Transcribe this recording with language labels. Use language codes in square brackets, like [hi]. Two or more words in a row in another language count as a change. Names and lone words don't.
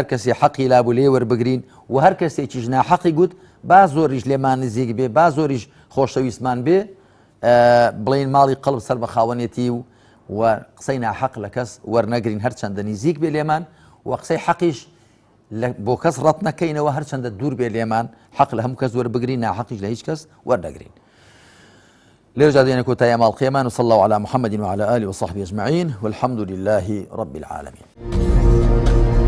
[ckb] کەسێ حەقی لابوو لێ وەربگرین و هەر کەسێکیش ناحەقی گوت با زۆریش لێمان نزیک بێ با زۆریش خۆشەویستمان بێ بڵین ماڵی قەڵب سەر بە خاوەنێتی و قسەی ناحەق لە کەس وەرنەگرین هەرچەندە نزیک بێ لێمان و قسەی حەقیش بۆ کەس ڕەت نەکەینەوە هەرچەندە دوور بێ لێمان حەق لە هەموو کەس وەربگرین ناحەقیش لە هیچ کەس وەرنەگرین لێرە جادێنە کۆتایی ماڵقیەمان [ar] وصلى الله على محمد وعلى آله وصحبه أجمعين والحمد لله رب العالمين